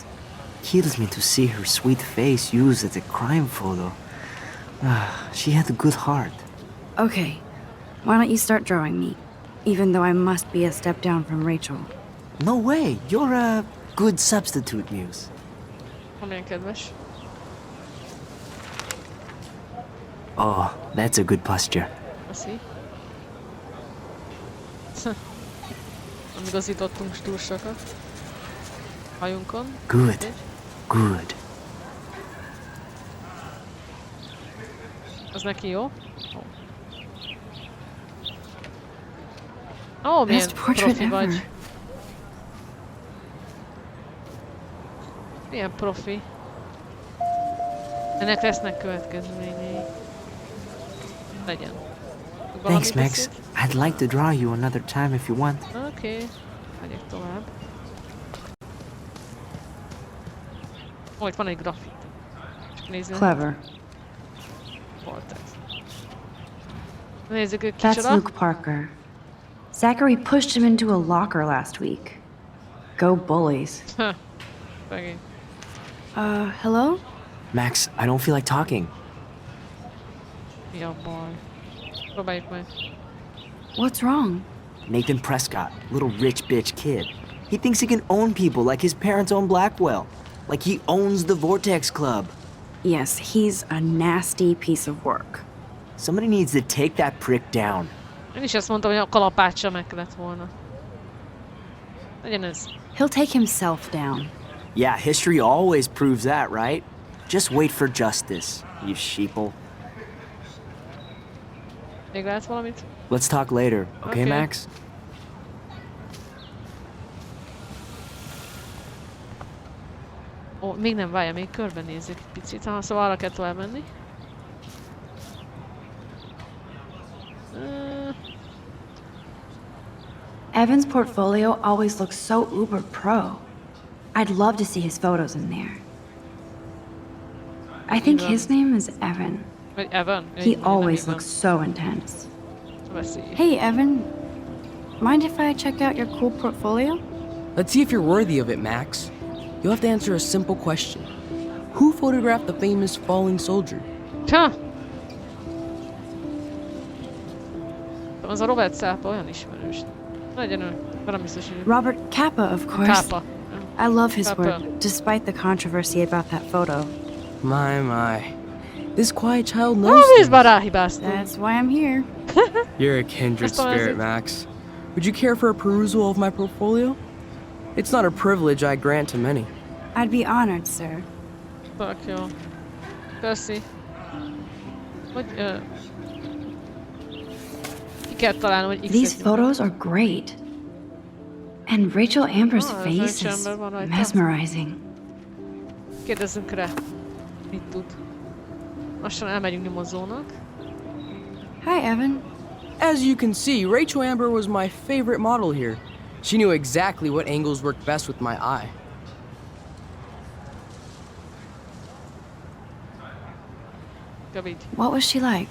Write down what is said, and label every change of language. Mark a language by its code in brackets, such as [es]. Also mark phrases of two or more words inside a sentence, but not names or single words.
[en] Kills me to see her sweet face used as a crime photo. She had a good heart. Okay, why don't you start drawing me? Even though I must be a step down from Rachel. No way, you're a good substitute, Muse. [hu] Milyen kedves. [en] Oh, that's a good posture. [hu] Köszi. Nem igazítottunk túl sokat. Hajunkon. [en] Good. Good. [hu] Az neki jó? Ó, milyen [en] Best portrait [hu] profi vagy. [en] ever. [hu] Milyen profi. Ennek lesznek következményei. Legyen. [en] Thanks, Max. I'd like to draw you another time if you want. [hu] Oké. Megyek tovább. Ó, itt van egy grafit. Csak nézzük. [en] Clever. [hu] Vortex. Nézzük, hogy [en] That's [hu] kicsoda. [en] Luke Parker. Zachary pushed him into a locker last week. Go bullies. [hu] Megint. [en] Hello? Max, I don't feel like talking. [hu] Mi a baj? Próbáljuk meg. [en] What's wrong? Nathan Prescott, little rich bitch kid. He thinks he can own people like his parents own Blackwell. Like he owns the Vortex Club. Yes, he's a nasty piece of work. Somebody needs to take that prick down. [hu] Én is azt mondtam, hogy a kalapáccsal meg kellett volna. Legyen ez. [en] He'll take himself down. Yeah, history always proves that, right? Just wait for justice, you sheeple. [hu] Még látsz valamit? [en] Let's talk later, okay, Max? [hu] Ó, még nem, várja, még körbenézzük egy picit. Szóval arra kell tovább menni. [en] Evan's portfolio always looks so uber pro. I'd love to see his photos in there. I think his name is Evan. [hu] Vagy Evan? [en] He always looks so intense. [hu] Veszély. [en] Hey, Evan. Mind if I check out your cool portfolio? Let's see if you're worthy of it, Max. You'll have to answer a simple question. Who photographed the famous falling soldier? Ha! [hu] Az a Robert Szápa olyan ismerős. Legyen ő, nem biztos, hogy... [en] Robert Capa, of course. Capa. I love his Capa. work, despite the controversy about that photo. My. This quiet child knows Oh, things. That's why I'm here. You're a kindred That's why I spirit, said- Max. Would you care for a perusal of my portfolio? It's not a privilege I grant to many. I'd be honored, sir. [hu] Tök jó. Köszi. Hogy... ki kell találnom, hogy [en] These [hu] X-et [en] photos are great. And Rachel Amber's Oh, face [hu] Rachel [en] is [hu] Amber van rajta. [en] mesmerizing. [hu] Kérdezzünk rá. Mit tud? Lassan elmegyünk nyomozónak. [en] Hi, Evan. As you can see, Rachel Amber was my favorite model here. She knew exactly what angles worked best with my eye. What was she like?